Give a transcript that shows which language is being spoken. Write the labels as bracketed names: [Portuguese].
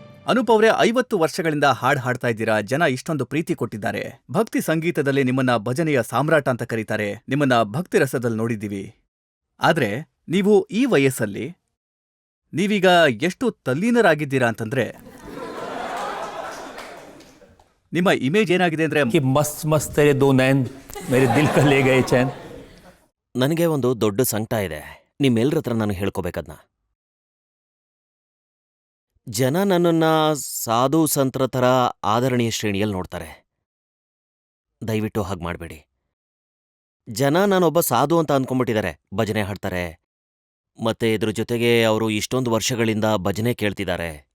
[Kannada] ಅನೂಪ್ ಅವರೇ, 50 ವರ್ಷಗಳಿಂದ ಹಾಡು ಹಾಡ್ತಾ ಇದ್ದೀರಾ. ಜನ ಇಷ್ಟೊಂದು ಪ್ರೀತಿ ಕೊಟ್ಟಿದ್ದಾರೆ. ಭಕ್ತಿ ಸಂಗೀತದಲ್ಲಿ ನಿಮ್ಮನ್ನ ಭಜನೆಯ ಸಾಮ್ರಾಟ ಅಂತ ಕರೀತಾರೆ. ನಿಮ್ಮನ್ನ ಭಕ್ತಿ ರಸದಲ್ಲಿ ನೋಡಿದ್ದೀವಿ. ಆದ್ರೆ ನೀವು ಈ ವಯಸ್ಸಲ್ಲಿ ನೀವೀಗ ಎಷ್ಟು ತಲ್ಲೀನರಾಗಿದ್ದೀರಾ ಅಂತಂದ್ರೆ, ನಿಮ್ಮ ಇಮೇಜ್ ಏನಾಗಿದೆ ಅಂದ್ರೆ [Hindi] कि मस्त मस्त तेरे दो नैन मेरे दिल का ले गए चैन. [Kannada] ನನಗೆ ಒಂದು ದೊಡ್ಡ ಸಂಕಟ ಇದೆ, ನಿಮ್ಮೆಲ್ಲರ ಹತ್ರ ನಾನು ಹೇಳ್ಕೋಬೇಕದ್ನ. ಜನ ನನ್ನನ್ನ ಸಾಧು ಸಂತರ ಥರ ಆದರಣೀಯ ಶ್ರೇಣಿಯಲ್ಲಿ ನೋಡ್ತಾರೆ. ದಯವಿಟ್ಟು ಹಾಗೆ ಮಾಡಬೇಡಿ. ಜನ ನಾನೊಬ್ಬ ಸಾಧು ಅಂತ ಅಂದ್ಕೊಂಡ್ಬಿಟ್ಟಿದ್ದಾರೆ. ಭಜನೆ ಹಾಡ್ತಾರೆ, ಮತ್ತೆ ಇದ್ರ ಜೊತೆಗೆ ಅವರು ಇಷ್ಟೊಂದು ವರ್ಷಗಳಿಂದ ಭಜನೆ ಕೇಳ್ತಿದ್ದಾರೆ.